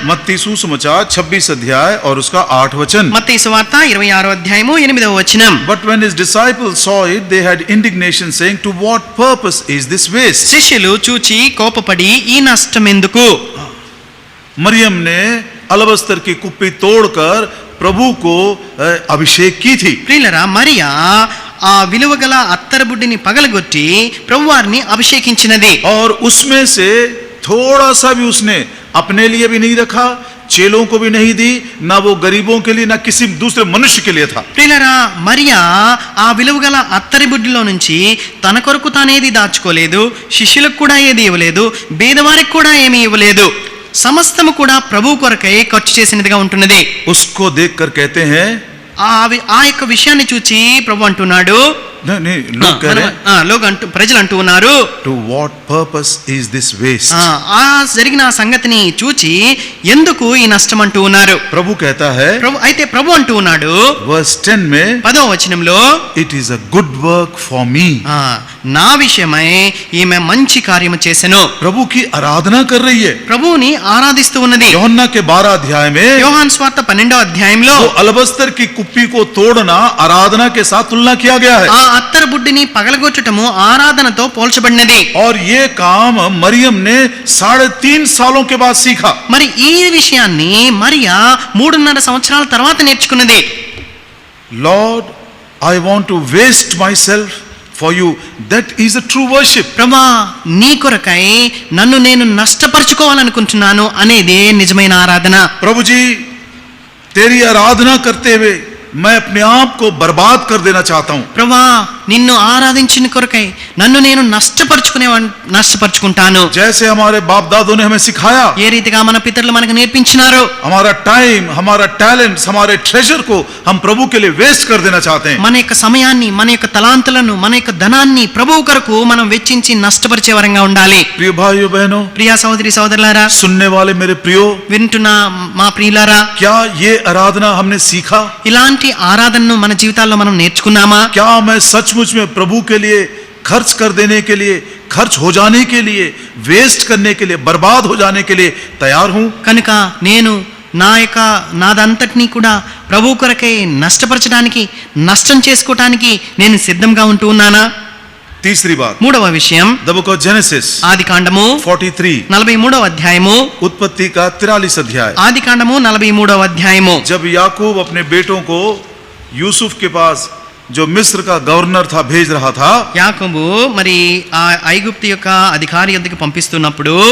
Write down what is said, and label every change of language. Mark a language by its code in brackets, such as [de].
[hi] मत्ती सुसमाचार 26 अध्याय और उसका 8 वचन. [te] మత్తయి సువార్త 26వ అధ్యాయము 8వ వచనం. [en] But when his disciples saw it, they had indignation, saying, "To what purpose is this waste?" [te] శిష్యులు చూచి కోపపడి ఈ నష్టం ఎందుకు? [hi] मरियम ने अलबस्तर की कुप्पी तोड़कर प्रभु को अभिषेक की थी. [te] ప్రియులారా మరియా ఆ విలువగల అత్తరబుడ్డిని పగలగొట్టి ప్రభువారిని అభిషేకించినది. [hi] और उसमें से थोड़ा सा भी उसने अपने लिए भी नहीं रखा, चेलों को भी नहीं दी, ना वो गरीबों के लिए, ना किसी दूसरे मनुष्य के लिए था. [te] ప్రియులారా మరియా ఆ విలువగల అత్తరి బుడ్డిలో నుంచి తన కొరకు తానేది దాచుకోలేదు, శిష్యులకు కూడా ఏది ఇవ్వలేదు, పేదవారికి కూడా ఏమీ ఇవ్వలేదు. సమస్తము కూడా ప్రభు కొరకై ఖర్చు చేసినదిగా ఉంటున్నది. [hi] उसको देखकर कहते हैं, [te] ఆ యొక్క విషయాన్ని చూచి ప్రభు అంటున్నాడు, [hi] नहीं लोग कह रहे हैं, [te] ప్రజలు అంటూ ఉన్నారు, [en] to what purpose is this waste? [te] ఆ జరిగిన సంగతిని చూచి ఎందుకు ఈ నష్టం అంటూ ఉన్నారు. [hi] प्रभु कहता है, [te] ప్రభు అంటూ ఉన్నాడు [hi] verse 10 में, [te] 10వ వచనంలో, [en] it is a good work for me. [te] నా విషయమై ఈమె మంచి కార్యము చేసెను. [hi] प्रभु की आराधना कर रही है. [te] ప్రభువుని ఆరాధిస్తూ ఉన్నది. [hi] యోహన్నా के 12 अध्याय में, [te] యోహాను సువార్త 12వ అధ్యాయంలో [hi] वो अलबस्तर की कुप्पी को तोड़ना आराधना के साथ तुलना किया गया है. [te] ఆ అత్తర బుడ్డిని పగలగొట్టటము ఆరాధనతో పోల్చబడినది. [hi] और ये काम मरियम ने 3.5 सालों के बाद सीखा. [te] మరి ఈ విషయాన్ని మరియా 3.5 సంవత్సరాల తర్వాత నేర్చుకున్నది. [en] Lord, I want to waste myself for you. That is a true worship. [te] ప్రభా నీ కొరకై నన్ను నేను నష్టపరుచుకోవాలనుకుంటున్నాను అనేదే నిజమైన ఆరాధన. [hi] प्रभु जी, तेरी आराधना करते हुए मैं अपने आप को बर्बाद कर देना चाहता हूं. [te] ప్రభా నిన్ను ఆరాధించిన కొరకై నన్ను నేను నష్టపరుచుకుంటాను. [hi] जैसे हमारे बाप दादों ने हमें सिखाया, [te] ఏ రీతిగా మన పితరులు మనకు నేర్పించినారో, [hi] हमारा टाइम, हमारा टैलेंट, हमारे ट्रेजर को हम प्रभु के लिए वेस्ट कर देना चाहते हैं. [te] మన యొక్క సమయాన్ని, మన యొక్క తలాంతులను, మన యొక్క ధనాన్ని ప్రభువు కొరకు మనం వెచ్చించి నష్టపరిచే వరంగా ఉండాలి. [hi] प्रिय भाइयों बहनों, [te] ప్రియా సహోదరి సహోదరులారా, [hi] सुनने वाले मेरे प्रियो, [te] వింటున్న మా ప్రియులారా, [hi] क्या ये आराधना हमने सीखा? [te] ఇలాంటి ఆరాధనను మన జీవితాల్లో మనం నేర్చుకున్నామా? [hi] क्या मैं सचमुच में प्रभु के लिए खर्च कर देने के लिए, खर्च हो जाने के लिए, वेस्ट करने के लिए, बर्बाद हो जाने के लिए तैयार हूं? [te] కనుక నేను నాదంతటినీ కూడా ప్రభు కొరకై నష్టపరచడానికి, నష్టం చేసుకోవటానికి నేను సిద్ధంగా ఉంటూ ఉన్నానా? [hi] तीसरी बात, [te] మూడవ విషయం, [en] the book of Genesis [te] ఆదికాండము 43, 43వ అధ్యాయము, [hi] उत्पत्ति का 43 अध्याय. [te] ఆదికాండము 43వ అధ్యాయము. [hi] जब याकूब अपने बेटों को यूसुफ के पास, जो मिस्र का गवर्नर था, भेज रहा था, [te] యాకోబు మరి ఆ ఐగుప్తు యొక్క అధికారి యొద్దకు పంపిస్తున్నప్పుడు